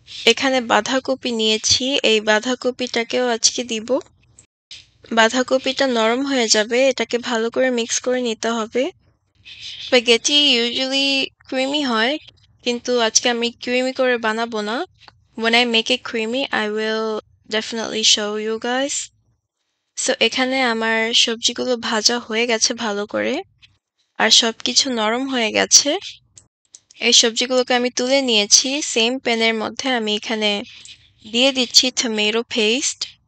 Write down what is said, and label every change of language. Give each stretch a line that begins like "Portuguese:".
Bangla: এখানে বাঁধাকপি নিয়েছি, এই বাঁধাকপিটাকেও আজকে দিব। বাঁধাকপিটা নরম হয়ে যাবে, এটাকে ভালো করে মিক্স করে নিতে হবে। স্প্যাগেটি ইউজুয়ালি ক্রিমি হয়, কিন্তু আজকে আমি ক্রিমি করে বানাবো না।
English: When I make it creamy, I will definitely show you guys. So
Bangla: এখানে আমার সবজিগুলো ভাজা হয়ে গেছে ভালো করে, আর সবকিছু নরম হয়ে গেছে। এই সবজিগুলোকে আমি তুলে নিয়েছি। সেম প্যানের মধ্যে আমি এখানে দিয়ে দিচ্ছি টমেটো পেস্ট।